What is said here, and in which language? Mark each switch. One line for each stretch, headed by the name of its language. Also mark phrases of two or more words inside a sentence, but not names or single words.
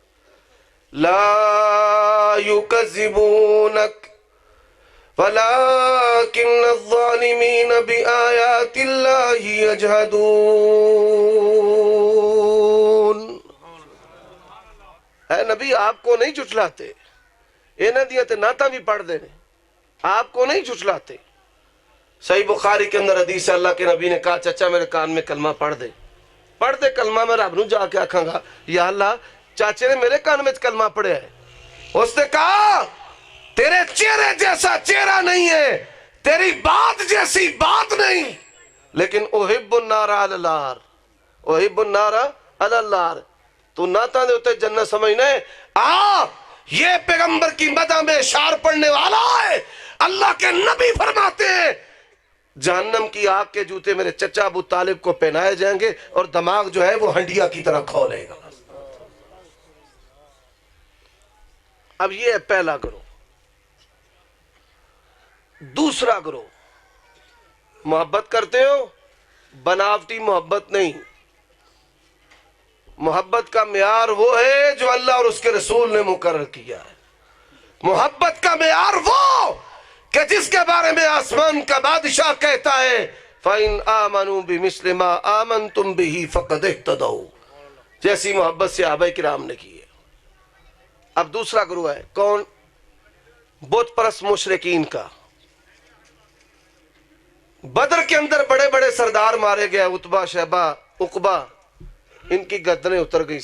Arabic: لا یکذبونک ولکن الظالمین بآیات اللہ یجحدون۔
Urdu: اے نبی آپ کو نہیں جھٹلاتے،
Punjabi: انہاں دیاں تے نعتاں بھی پڑھ دے نے، آپ کو نہیں جھٹلاتے۔
Urdu: صحیح بخاری کے اندر حدیث ہے، اللہ کے نبی نے کہا چچا میرے کان میں کلمہ پڑھ دے، پڑھ دے کلمہ،
Punjabi: میں رب نو جا کے آکھاں گا
Urdu: یا اللہ چاچے نے میرے کان میں کلمہ پڑھیا ہے۔ اس نے کہا تیرے چہرے جیسا چہرہ نہیں ہے، تیری بات جیسی بات نہیں، لیکن
Arabic: احب النار علی النار، احب النار علی النار،
Punjabi: تو نعتاں دے اتے جنت سمجھنا ہے۔
Urdu: یہ پیغمبر کی مدح میں اشعار پڑھنے والا ہے۔ اللہ کے نبی فرماتے ہیں جہنم کی آگ کے جوتے میرے چچا ابو طالب کو پہنائے جائیں گے اور دماغ جو ہے وہ ہنڈیا کی طرح کھولے گا۔ اب یہ ہے پہلا گروہ۔ دوسرا گروہ، محبت کرتے ہو، بناوٹی محبت نہیں، محبت کا معیار وہ ہے جو اللہ اور اس کے رسول نے مقرر کیا ہے۔ محبت کا معیار وہ کہ جس کے بارے میں آسمان کا بادشاہ کہتا ہے
Arabic: فَإِنْ آمَنُوا بِمِثْلِ مَا آمَنْتُمْ بِهِ فَقَدْ اهْتَدَوْا،
Urdu: جیسی محبت صحابہ کرام نے کی ہے۔ اب دوسرا گروہ ہے کون؟ بت پرست مشرکین کا۔ بدر کے اندر بڑے بڑے سردار مارے گئے، عتبہ، شیبہ، عقبہ، ان کی گردنیں اتر گئی.